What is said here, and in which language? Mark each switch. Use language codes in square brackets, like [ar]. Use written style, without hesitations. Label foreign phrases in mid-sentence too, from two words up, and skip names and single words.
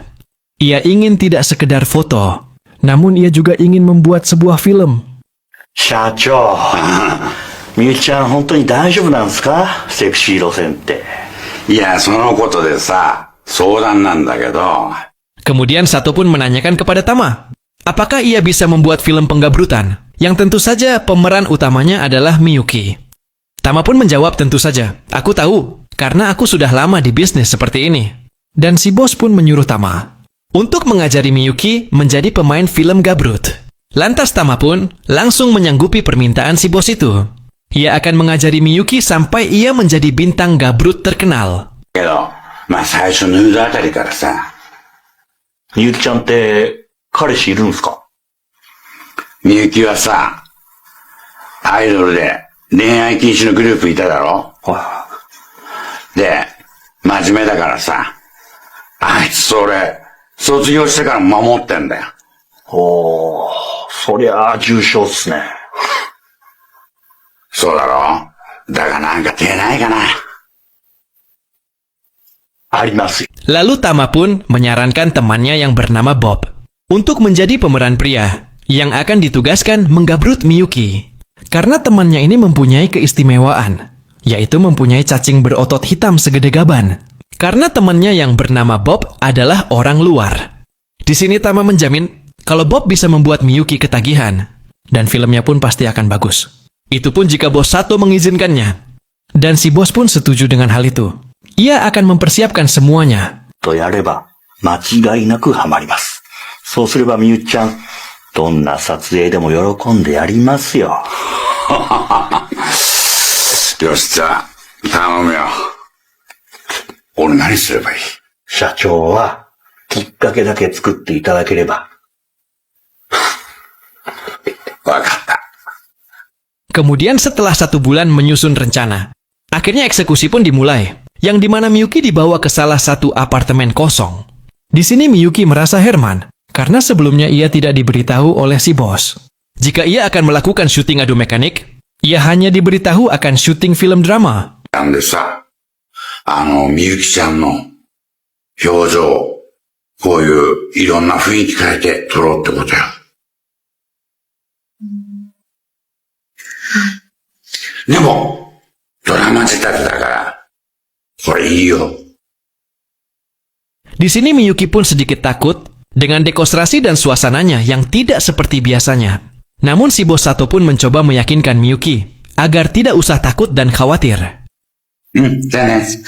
[id] Ia ingin tidak sekedar foto, namun ia juga ingin membuat sebuah film. [ja] 社長。みゆきちゃん、本当に大丈夫なんですか？セクシー路線って。いや、そのことでさ、相談なんだけど。 [id] Kemudian Sato pun menanyakan kepada Tama, apakah ia bisa membuat film penggabrutan, yang tentu saja pemeran utamanya adalah Miyuki. Tama pun menjawab tentu saja, aku tahu, karena aku sudah lama di bisnis seperti ini. Dan si bos pun menyuruh Tama untuk mengajari Miyuki menjadi pemain film gabrut. Lantas Tama pun langsung menyanggupi permintaan si bos itu. Ia akan mengajari Miyuki sampai ia menjadi bintang gabrut terkenal. [ja] けど、まあ最初ヌードあたりからさ、みゆきちゃんって彼氏いるんすか？みゆきはさ、アイドルで恋愛禁止のグループいただろ？で、真面目だからさ、あいつそれ、卒業してから守ってんだよ。おー、そりゃあ重症っすね。そうだろ？だがなんか手ないかな。ありますよ。 [id] Lalu Tama pun menyarankan temannya yang bernama Bob untuk menjadi pemeran pria yang akan ditugaskan menggabrut Miyuki. Karena temannya ini mempunyai keistimewaan, yaitu mempunyai cacing berotot hitam segede gaban. Karena temannya yang bernama Bob adalah orang luar. Di sini Tama menjamin kalau Bob bisa membuat Miyuki ketagihan, dan filmnya pun pasti akan bagus. Itu pun jika bos Sato mengizinkannya. Dan si bos pun setuju dengan hal itu. Ia akan mempersiapkan semuanya. [ja] とやれば間違いなくハマります。そうすればみゆきちゃん、どんな撮影でも喜んでやりますよ。よし、じゃあ、頼むよ。俺何すればいい？社長はきっかけだけ作っていただければ。わかった。 [id] Kemudian setelah 1 bulan menyusun rencana, akhirnya eksekusi pun dimulai, yang dimana Miyuki dibawa ke salah satu apartemen kosong. Di sini Miyuki merasa heran, karena sebelumnya ia tidak diberitahu oleh si bos. Jika ia akan melakukan syuting adu mekanik, ia hanya diberitahu akan syuting film drama. [ja] なんでさ、みゆきちゃんの表情、こういういろんな雰囲気変えて撮ろうってことよ。でも、ドラマ仕立てだから、これいいよ。 [id] Di sini Miyuki pun sedikit takut dengan dekonstruksi dan suasananya yang tidak seperti biasanya. Namun si bos Sato pun mencoba meyakinkan Miyuki agar tidak usah takut dan khawatir. [ja] じゃあね。